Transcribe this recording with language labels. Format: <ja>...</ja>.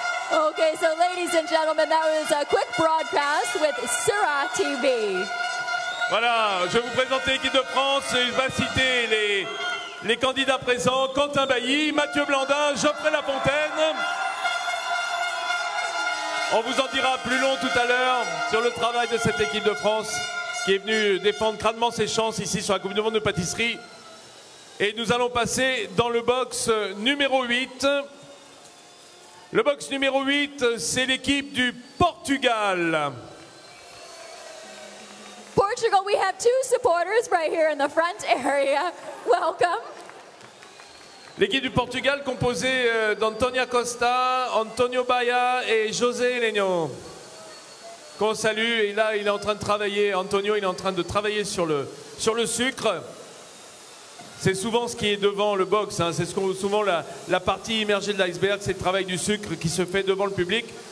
<en>Okay, so ladies and gentlemen, that was a quick broadcast with Sura TV.</en> <fr>Voilà, je vais vous présenter l'équipe de France. Il va citer les candidats présents. Quentin Bailly, Mathieu Blandin, Geoffrey Lafontaine. On vous en dira plus long tout à l'heure sur le travail de cette équipe de France qui est venue défendre crânement ses chances ici sur la Coupe du Monde de pâtisserie. Et nous allons passer dans le box numéro 8. Le box numéro 8, c'est l'équipe du Portugal.</fr> <en>Portugal, we have two supporters right here in the front area. Welcome.</en> <fr>L'équipe du Portugal composée d'Antonia Costa, Antonio Baia et José Heleno. Qu'on salue, et là il est en train de travailler, Antonio il est en train de travailler sur le sucre. C'est souvent ce qui est devant le box, hein. C'est souvent la partie immergée de l'iceberg, c'est le travail du sucre qui se fait devant le public.</fr>